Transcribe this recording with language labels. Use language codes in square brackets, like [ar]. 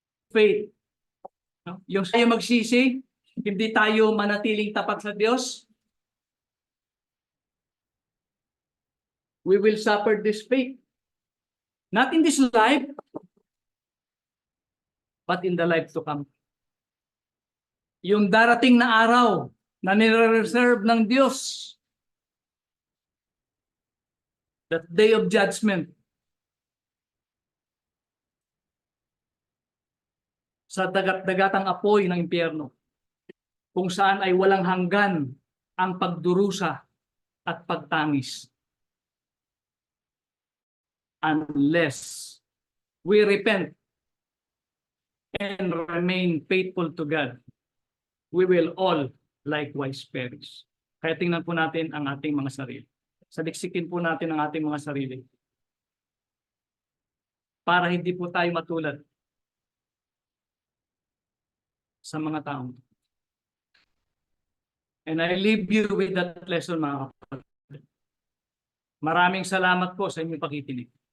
[tl] Faith. No? Yung tayo magsisi, hindi tayo manatiling tapat sa Diyos, [en] we will suffer this fate. Not in this life, but in the life to come. [tl] Yung darating na araw na nire-reserve ng Diyos, [en] that day of judgment, [tl] sa dagat-dagatang apoy ng impyerno, kung saan ay walang hanggan ang pagdurusa at pagtangis. [en] Unless we repent and remain faithful to God, we will all likewise perish. [tl] Kaya tingnan po natin ang ating mga sarili. Saliksikin po natin ang ating mga sarili. Para hindi po tayo matulad sa mga taong. [en] And I leave you with that lesson [tl] mga kapatid. Maraming salamat po sa inyong pakikinig.